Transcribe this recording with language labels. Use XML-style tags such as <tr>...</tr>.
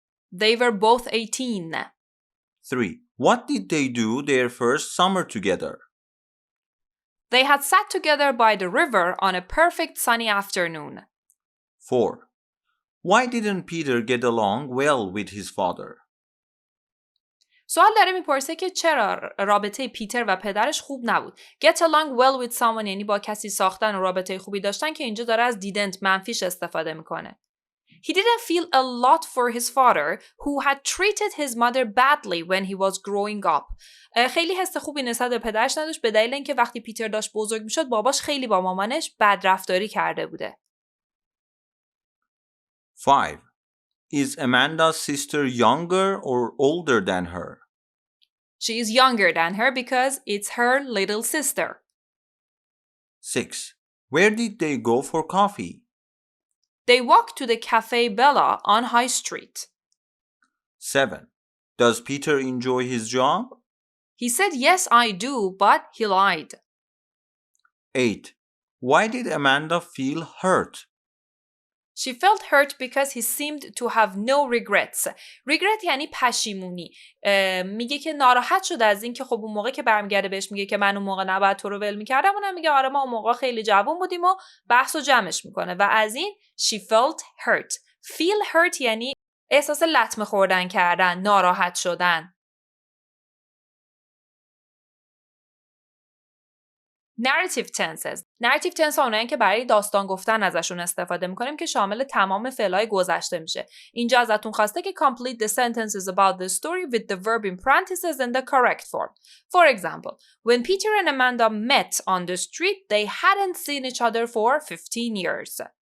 <en>They were both 18. 3. What did they do their first summer together? They had sat together by the river on a perfect sunny afternoon. 4. Why didn't Peter get along well with his father?</en> <fa>سوال داره میپرسه که چرا رابطه پیتر و پدرش خوب نبود.</fa> <en>Get along well with someone</en> <fa>یعنی با کسی ساختن و رابطه خوبی داشتن که اینجا داره از didn't منفیش استفاده میکنه.</fa> <en>He didn't feel a lot for his father who had treated his mother badly when he was growing up.</en> <fa>خیلی حس خوبی نسبت به پدرش نداشت به دلیل اینکه وقتی پیتر داشت بزرگ میشد باباش خیلی با مامانش بدرفتاری کرده بوده.</fa> <en>5. Is Amanda's sister younger or older than her? She is younger than her because it's her little sister. 6. Where did they go for coffee? They walked to the Cafe Bella on High Street. 7. Does Peter enjoy his job? He said, yes, I do, but he lied. 8. Why did Amanda feel hurt? She felt hurt because he seemed to have no regrets.</en> <fa>Regret یعنی پشیمونی. میگه که ناراحت شده از این که خب اون موقع که برمیگرده بهش میگه که من اون موقع نباید تو رو ول میکردم اونم میگه آره ما اون موقع خیلی جوان بودیم و بحث و جمعش میکنه و از این</fa> <en>she felt hurt. Feel hurt</en> <fa>یعنی احساس لطمه خوردن کردن، ناراحت شدن.</fa> <en>Narrative tenses.</en> <fa>Narrative tense ها اونایی که برای داستان گفتن ازشون استفاده میکنیم که شامل تمام فعل‌های گذشته میشه. اینجا ازتون خواسته که</fa> <en>complete the sentences about the story with the verb in parentheses in the correct form. For example, when Peter and Amanda met on the street, they hadn't seen each other for 15 years.</en>